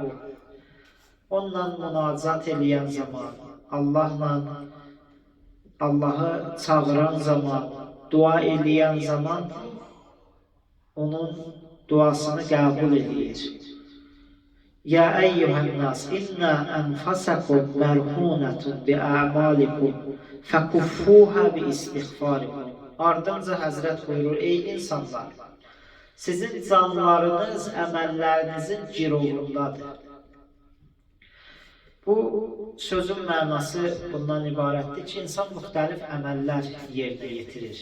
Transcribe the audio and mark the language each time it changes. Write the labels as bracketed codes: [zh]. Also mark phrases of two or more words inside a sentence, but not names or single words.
[az] Onunla münacat eləyən zaman, Allahı çağıran zaman, dua eləyən zaman onun duasını qəbul edir. [ar] يا أيها الناس إن أنفسكم مرهونة بأعمالكم ففكوها باستغفاركم. [az] Ardınca Həzrət buyurur, ey insanlar, sizin canlarınız əməllərinizin girovundadır. Bu sözün mənası bundan ibarətdir ki, insan müxtəlif əməllər yerinə yetirir.